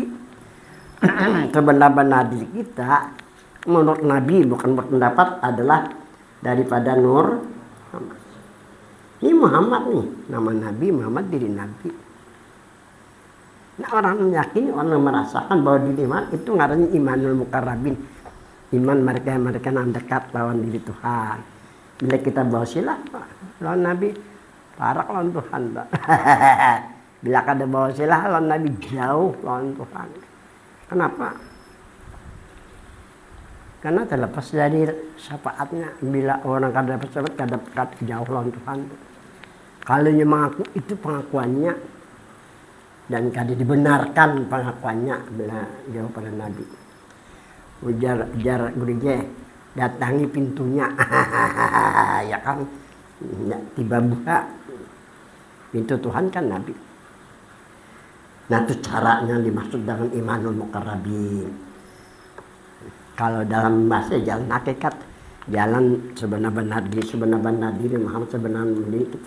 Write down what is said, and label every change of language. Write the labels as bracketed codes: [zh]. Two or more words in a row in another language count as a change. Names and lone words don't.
[id] Sebenar-benar diri kita menurut Nabi, bukan berpendapat, adalah daripada nur Muhammad. Ini Muhammad nih, nama Nabi Muhammad, diri Nabi. Nah orang meyakini, orang merasakan bahwa diri iman itu ngarannya [ar] إيمان المقربين. [id] Iman mereka yang dekat lawan diri Tuhan. [bjn] Bila kita bawa silah lawan Nabi, parak lawan Tuhan. Bila kada bawa silah lawan Nabi, jauh lawan Tuhan. [id] Kenapa? Karena terlepas dari syafaatnya. Bila orang kada dapat syafaat, kada dekat jauh lawan Tuhan. Kalau dia mengaku, itu pengakuannya, dan kada dibenarkan pengakuannya bila jauh pada Nabi. Ujar gurunya, datangi pintunya. Ya kan, tiba buka pintu Tuhan kan Nabi. Nah itu caranya dimaksud dengan [ar] إيمان المقربين. [id] Kalau dalam bahasa jalan hakikat, jalan sebenar-benar diri Muhammad sebenar-benar diri kita.